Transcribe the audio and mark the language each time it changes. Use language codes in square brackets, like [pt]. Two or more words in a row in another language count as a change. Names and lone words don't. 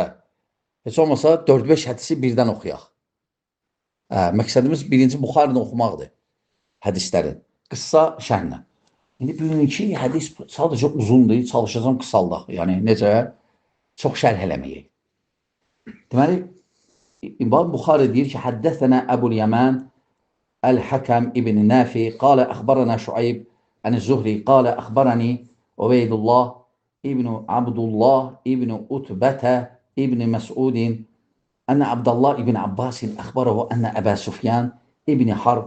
[az] Heç olmasa 4-5 hədisi birdən oxuyaq. Məqsədimiz birinci Buxarini oxumaqdır. Hədislərin. Qıssa şərhlə. İndi bugünkü hədis sadəcə uzundur, çalışacağım qısaldaq. Yəni necə? Çox şərh eləməyək. Deməli, İmam Buxari deyir ki, [ar] حدثنا أبو اليمان الحكم ابن نافع قال أخبرنا شعيب عن الزهري قال أخبرني عبيد الله ابن عبد الله ابن أتبة ابن مسعود أن عبد الله ابن عباس أخبره أن أبا سفيان ابن حرب